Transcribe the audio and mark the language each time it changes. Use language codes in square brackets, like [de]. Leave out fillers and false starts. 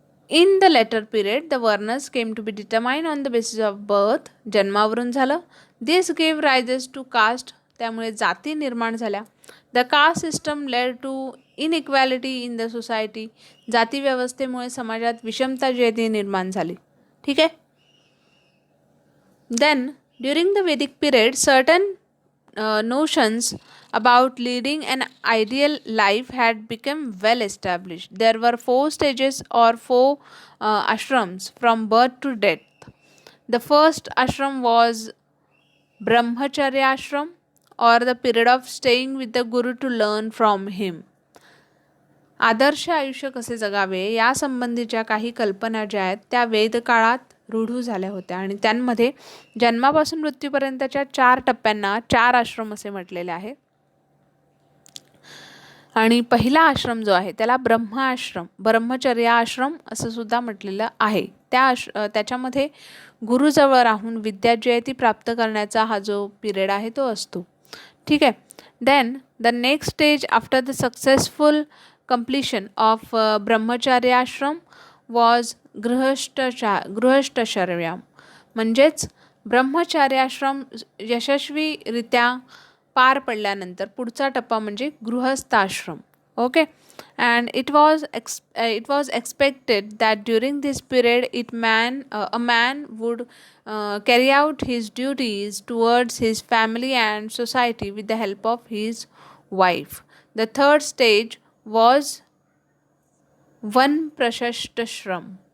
[en] In the later period the varnas came to be determined on the basis of birth. [mr] जन्मावरून झालं. [en] This gave rises to caste. [mr] त्यामुळे जाती निर्माण झाल्या. [en] The caste system led to inequality in the society. [mr] जाती व्यवस्थेमुळे समाजात विषमता जी आहे ती निर्माण झाली. ठीक आहे. [en] Then during the Vedic period certain notions about leading an ideal life had become well established. There were 4 stages or 4 ashrams from birth to death. The first ashram was brahmacharya ashram, or the period of staying with the guru to learn from him. [mr] आदर्श आयुष्य कसे जगावे या संबंधीच्या काही कल्पना ज्या आहेत त्या वेदकाळात रूढ झाल्या होत्या आणि त्यांमध्ये जन्मापासून मृत्यूपर्यंतच्या 4 टप्प्यांना 4 आश्रम असे म्हटलेले आहे. आणि पहिला आश्रम जो आहे त्याला ब्रह्मचर्य आश्रम असं सुद्धा म्हटलेलं आहे. त्याच्यामध्ये गुरुजवळ राहून विद्या जी आहे ती प्राप्त करण्याचा हा जो पिरियड आहे तो असतो. ठीक आहे. [en] Then the next stage after the successful completion of brahmacharya ashram was grihasthacharya. [mr] म्हणजेच ब्रह्मचार्य आश्रम यशस्वीरित्या पार पडल्यानंतर पुढचा टप्पा म्हणजे गृहस्थाश्रम. Okay. [en] and it was expected that during this period a man would carry out his duties towards his family and society with the help of his wife. The third stage was vanprashthashram.